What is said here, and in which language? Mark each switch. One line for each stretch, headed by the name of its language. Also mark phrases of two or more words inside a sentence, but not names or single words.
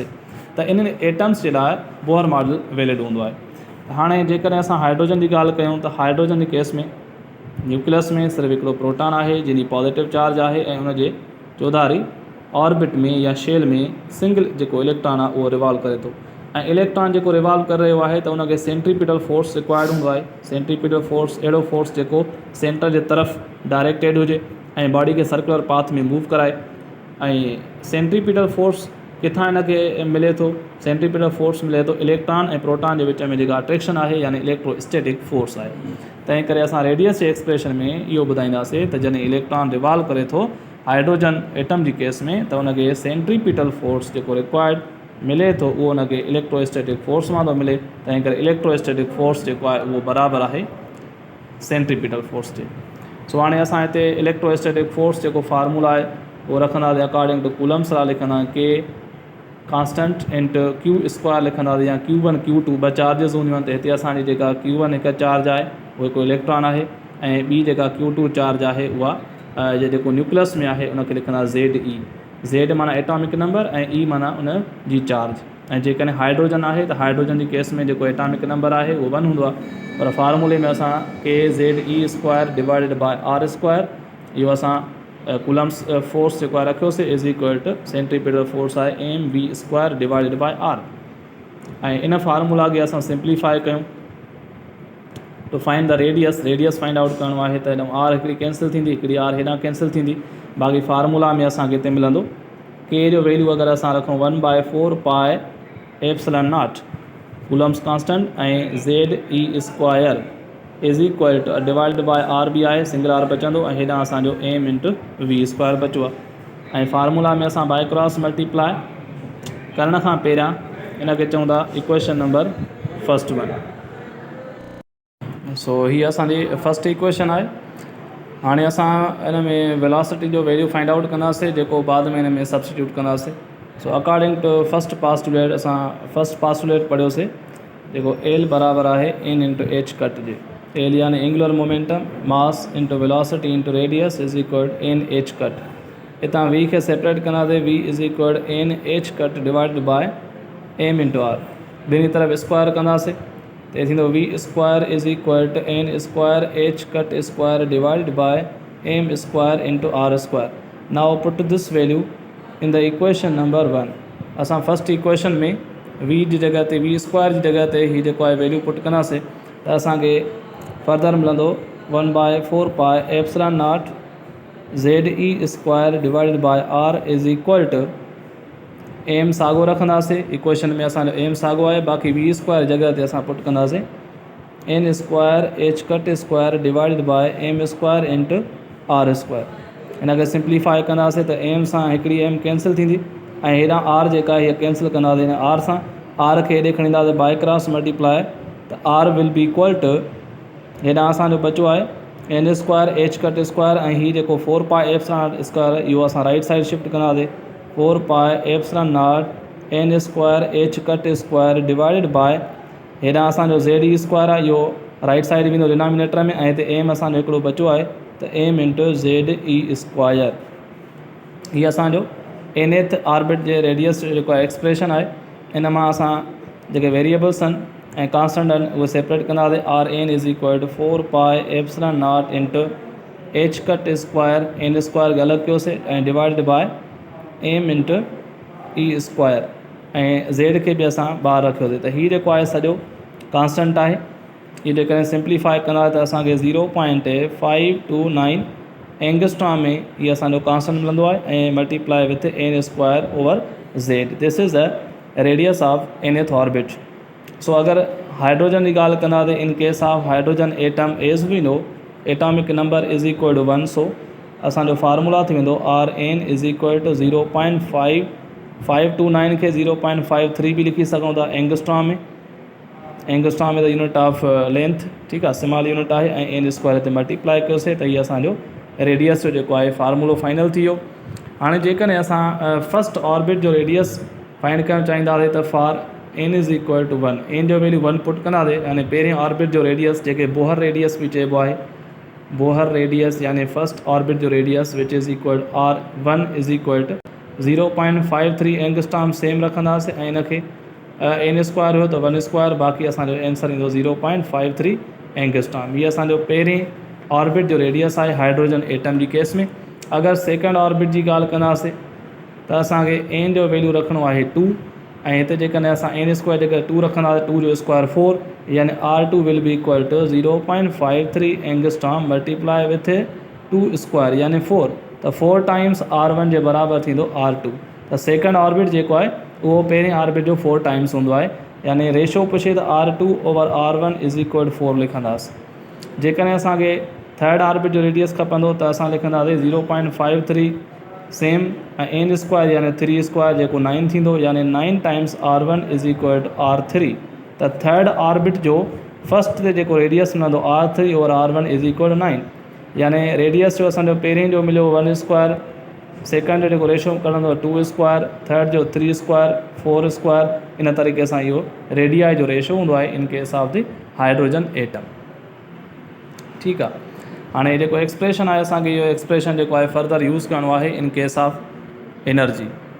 Sindhi: त इन्हनि एटम्स जे लाइ
English: Bohr model valid
Sindhi: हूंदो आहे। हाणे जेकॾहिं असां हाइड्रोजन जी ॻाल्हि कयूं त हाइड्रोजन जे केस में न्यूक्लियस में सिर्फ़ु हिकिड़ो प्रोटॉन आहे जंहिंजी
English: positive charge
Sindhi: आहे, ऐं उनजे चौधारी ऑर्बिट में या शेल में सिंगल जेको इलेक्ट्रॉन आहे उहो रिवॉल्व करे थो। ऐं इलेक्ट्रॉन जेको रिवॉल्व करे रहियो आहे त उनखे
English: centripetal force required
Sindhi: हूंदो आहे।
English: centripetal force
Sindhi: अहिड़ो फोर्स जेको सेंटर जे तरफ़ डायरेक्टेड हुजे ऐं बॉडी खे
English: circular path
Sindhi: में मूव कराए। ऐं
English: centripetal force
Sindhi: किथां हिनखे मिले थो?
English: centripetal force
Sindhi: मिले थो इलेक्ट्रॉन ऐं प्रोटॉन जे विच में जेका अट्रैक्शन आहे, यानी
English: electrostatic force
Sindhi: आहे। तंहिं करे असां रेडियस जे एक्सप्रेशन में इहो ॿुधाईंदासीं त जॾहिं
English: electron revolve
Sindhi: करे थो
English: hydrogen atom
Sindhi: जी केस में, त उनखे
English: centripetal force
Sindhi: जेको रिक्वायर्ड मिले थो उहो उनखे
English: electrostatic force
Sindhi: मां थो मिले। तंहिं करे
English: electrostatic force
Sindhi: जेको आहे उहो बराबरि आहे
English: centripetal force
Sindhi: जे। सो हाणे असां हिते
English: electrostatic force
Sindhi: जेको फार्मूला आहे उहो रखंदासीं
English: according to Coulomb's law,
Sindhi: लिखंदासीं
English: K constant into Q²
Sindhi: लिखंदासीं, या Q1 Q2 2 चार्जिस हूंदियूं आहिनि। त हिते असांजी जेका Q1 हिकु चार्ज आहे उहो हिकु इलेक्ट्रॉन आहे, ऐं ॿी जेका Q2 चार्ज आहे उहा जेको न्यूक्लियस में आहे उनखे लिखंदासीं ZE। Z माना
English: atomic number
Sindhi: ऐं E माना उन जी चार्ज। ऐं जेकॾहिं हाइड्रोजन आहे त हाइड्रोजन जी केस में जेको
English: atomic number
Sindhi: आहे उहो 1 हूंदो आहे, पर फार्मूले में असां
English: KZE² divided by R²,
Sindhi: इहो असां
English: Coulomb's force
Sindhi: जेको आहे रखियोसीं
English: is equal to centripetal force
Sindhi: आहे
English: mv² divided by R.
Sindhi: ऐं इन फार्मूला खे असां सिंप्लीफाई कयूं
English: to find the radius find out
Sindhi: करिणो आहे। त हिन R हिकिड़ी कैंसिल थींदी, हिकिड़ी R हेॾां कैंसिल थींदी। बाक़ी फार्मूला में असांखे हिते मिलंदो K जो वैल्यू अगरि असां रखूं
English: 1/4 pi epsilon naught Coulomb's constant,
Sindhi: ऐं
English: ZE² is equal to divide by R
Sindhi: बि आहे,
English: single R
Sindhi: बचंदो, ऐं हेॾां असांजो
English: m into v²
Sindhi: बचो आहे। ऐं फार्मूला में असां
English: by cross multiply
Sindhi: करण खां पहिरियां हिनखे चऊं था
English: equation number first 1.
Sindhi: सो हीअ असांजी
English: first equation
Sindhi: आहे। हाणे असां हिन में वेलोसिटी जो वैल्यू
English: find out
Sindhi: कंदासीं, जेको बाद में हिन में सब्सटीट्यूट कंदासीं। सो
English: according to first postulate
Sindhi: असां
English: first postulate
Sindhi: पढ़ियोसीं, जेको L बराबरि आहे
English: n into h cut
Sindhi: जे।
English: L यानी angular momentum mass into velocity into radius is equal n h cut.
Sindhi: हितां v खे सेपरेट कंदासीं,
English: v is equal n h cut divide by m into r.
Sindhi: ॿिनी तरफ़
English: स्क्वायर
Sindhi: कंदासीं त थींदो
English: v² is equal to n² h cut square divide by m² into r². now put this value in the equation number 1.
Sindhi: असां
English: first equation
Sindhi: में v जी जॻह ते v² जी जॻह ते हीअ जेको आहे
English: value put
Sindhi: कंदासीं त असांखे फर्दर मिलंदो
English: 1/4 pi epsilon naught ZE² divided by R is equal to m
Sindhi: साॻियो रखंदासीं। इक्वेशन में असांजो m साॻियो आहे, बाक़ी v² जॻह ते असां पुट कंदासीं
English: n² h cut square divided by m² into r².
Sindhi: हिनखे सिंप्लीफाई कंदासीं त m सां हिकिड़ी m कैंसिल थींदी, ऐं हेॾां R जेका हीअ कैंसिल कंदासीं हिन R सां। R खे हेॾे खणी ईंदासीं
English: by cross multiply,
Sindhi: त
English: R will be equal to
Sindhi: हेॾां असांजो बचो आहे
English: n² h cut square,
Sindhi: ऐं हीअ जेको
English: 4 pi epsilon naught square
Sindhi: इहो असां
English: right side shift
Sindhi: कंदासीं।
English: 4 pi epsilon naught n² h cut square divided by
Sindhi: हेॾां असांजो ZE² आहे, इहो
English: right side
Sindhi: वेंदो डिनोमिनेटर में, ऐं हिते m असांजो हिकिड़ो बचो आहे त
English: m into ZE².
Sindhi: हीअ असांजो
English: nth orbit
Sindhi: जे रेडियस जो जेको आहे एक्सप्रेशन आहे। इन मां असां जेके वेरिएबल्स आहिनि ऐं कांस्टेंट आहिनि उहे सेपरेट कंदासीं।
English: Rn is equal to 4 pi epsilon naught into h cut square n²
Sindhi: खे अलॻि कयोसीं ऐं
English: divided by m into E²,
Sindhi: ऐं z खे बि असां ॿाहिरि रखियोसीं। त हीअ जेको आहे सॼो कांस्टेंट आहे। हीअ जेकॾहिं सिंप्लीफाई कंदा त असांखे
English: 0.529 angstrom
Sindhi: में हीअ असांजो कांस्टेंट मिलंदो आहे, ऐं
English: multiply with n² over z. this is the radius of nth orbit.
Sindhi: सो अगर हाइड्रोजन की ॻाल्हि कंदासीं,
English: in case of hydrogen atom as we know atomic number is equal to 1.
Sindhi: सो असांजो फार्मूला थी वेंदो
English: Rn is equal to 0.529
Sindhi: खे 0.53 भी लिखी सघूं था एंगस्ट्रॉम में। एंगस्ट्रॉम में
English: the unit of length,
Sindhi: ठीक आहे,
English: small unit
Sindhi: आहे, ऐं
English: n square
Sindhi: ते मल्टीप्लाई कयोसीं त हीअ असांजो रेडियस जो जेको आहे फार्मूलो फाइनल थी वियो। हाणे जेकॾहिं असां
English: first orbit
Sindhi: जो रेडियस फाइंड करणु चाहींदासीं त
English: for n is equal to 1,
Sindhi: n जो वैल्यू 1 पुट कंदासीं, यानी पहिरें ऑर्बिट जो रेडियस जेके
English: Bohr radius
Sindhi: भी चइबो आहे,
English: Bohr radius
Sindhi: यानी
English: first orbit
Sindhi: जो
English: radius which is equal R1 is equal to 0.53 angstrom same
Sindhi: रखंदासीं, ऐं इनखे
English: n square
Sindhi: हुयो त
English: 1 square,
Sindhi: बाक़ी असांजो आंसर ईंदो
English: 0.53 angstrom.
Sindhi: हीअ असांजो पहिरें ऑर्बिट जो रेडियस आहे
English: hydrogen atom
Sindhi: जी केस में। अगर
English: second orbit
Sindhi: जी ॻाल्हि कंदासीं त असांखे n जो वैल्यू रखिणो आहे 2, ऐं हिते जेकॾहिं असां
English: n square
Sindhi: जेकर 2 रखंदासीं, 2 जो स्क्वायर 4, यानी
English: R2 will be equal to 0.53 angstrom multiply with 2 square
Sindhi: यानी 4, त
English: 4 times R1
Sindhi: जे बराबरि थींदो R2। त
English: second orbit
Sindhi: जेको आहे उहो पहिरें ऑर्बिट जो
English: 4 times
Sindhi: हूंदो आहे, यानी रेशो पुछे त
English: R2 over R1 is equal 4
Sindhi: लिखंदासीं। जेकॾहिं असांखे
English: third orbit
Sindhi: जो रेडियस खपंदो त असां लिखंदासीं
English: 0.53 same
Sindhi: ऐं
English: n square
Sindhi: यानी
English: 3 square
Sindhi: जेको 9 थींदो,
English: यानी 9 times R1 is equal to R3.
Sindhi: त
English: third orbit
Sindhi: जो फस्ट ते जेको रेडियस मिलंदो
English: R3 over R1 is equal to 9,
Sindhi: यानी रेडियस जो असांजो पहिरें जो मिलियो
English: 1 square,
Sindhi: सेकेंड जो जेको रेशो कढंदो
English: 2 square,
Sindhi: थर्ड जो
English: 3 square, 4 square,
Sindhi: इन तरीक़े सां इहो रेडियाई जो रेशो हूंदो आहे
English: in case of the hydrogen atom.
Sindhi: ठीकु आहे, हाणे जेको एक्सप्रेशन आहे असांखे इहो एक्सप्रेशन जेको आहे
English: further use
Sindhi: करिणो आहे
English: in case of energy.